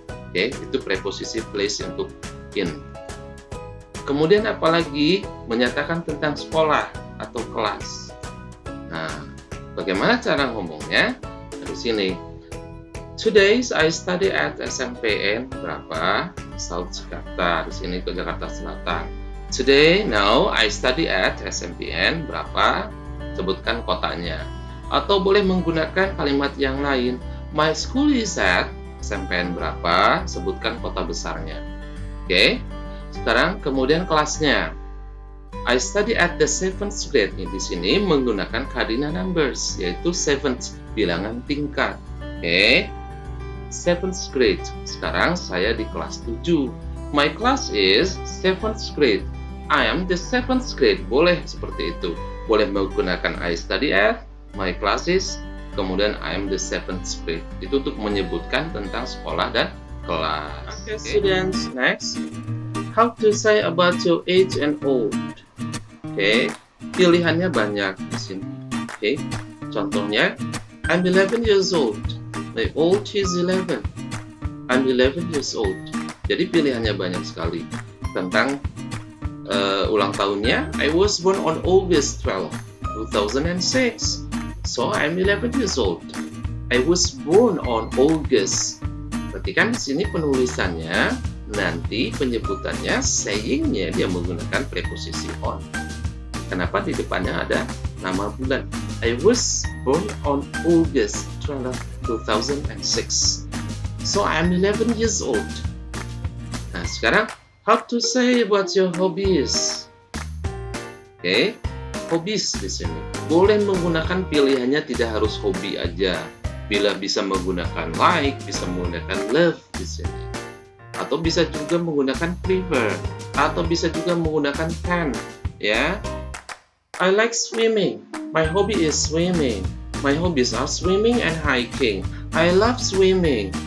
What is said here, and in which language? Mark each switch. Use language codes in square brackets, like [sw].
[id] Oke, itu preposisi place untuk in. Kemudian apalagi menyatakan tentang sekolah atau kelas. Nah, bagaimana cara ngomongnya? Di sini, [en] Today I study at SMPN berapa? South Jakarta. [id] Di sini ke Jakarta Selatan. [en] Today, now I study at SMPN berapa? [id] Sebutkan kotanya. Atau boleh menggunakan kalimat yang lain. [en] My school is at SMPN berapa? [id] Sebutkan kota besarnya. Oke. Sekarang kemudian kelasnya. [en] I study at the 7th grade. [id] Di sini menggunakan [en] cardinal numbers, yaitu 7th, [id] bilangan tingkat. [en] Oke. 7th grade. [id] Sekarang saya di kelas 7. [en] My class is 7th grade. I am the 7th grade. [id] Boleh seperti itu. Boleh menggunakan [en] I study at, my class is, kemudian I am the 7th grade. [id] Itu untuk menyebutkan tentang sekolah dan kelas. [en] Okay, students. Next. How to say about your age and old. [id] Oke. Pilihannya banyak di sini. Oke. [en] Contohnya, I'm 11 years old. My old is 11. I'm 11 years old. [id] Jadi pilihannya banyak sekali. Tentang ulang tahunnya, [en] I was born on August 12, 2006. So I'm 11 years old. I was born on August. [id] Perhatikan di sini penulisannya, nanti penyebutannya, sayingnya dia menggunakan preposisi on. Kenapa di depannya ada nama bulan? [en] I was born on August 12, 2006. So I'm 11 years old. [id] Nah, sekarang [en] how to say about your hobbies. [id] Oke, hobbies di sini. Boleh menggunakan pilihannya, tidak harus hobi aja. Bila bisa menggunakan like, bisa menggunakan love di sini. Atau bisa juga menggunakan prefer, atau bisa juga menggunakan can, ya. [en] I like swimming. My hobby is swimming. My hobbies are swimming and hiking. I love swimming.